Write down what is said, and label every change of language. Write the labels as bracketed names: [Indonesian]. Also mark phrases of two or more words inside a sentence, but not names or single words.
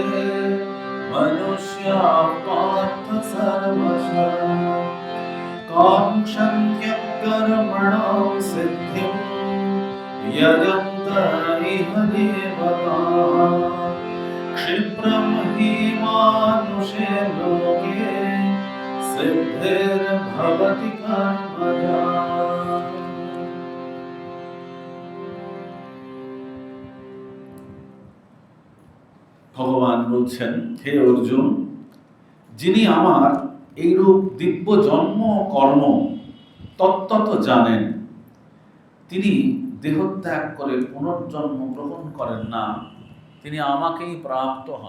[Sanskrit] मनुष्याः पार्थ सर्वशः काङ्क्षन्त्य कर्मणां सिद्धिं यजन्त इह देवताः क्षिप्रं हि मानुषे लोके सिद्धिर्भवति कर्मजा। [Bangla] ভগবান বলছেন, হে অর্জুন, যিনি আমার এইরূপ দিব্য জন্ম কর্ম তত্ত্বত জানেন, তিনি দেহত্যাগ করে পুনর্জন্ম গ্রহণ করেন না, তিনি আমাকেই প্রাপ্ত হন।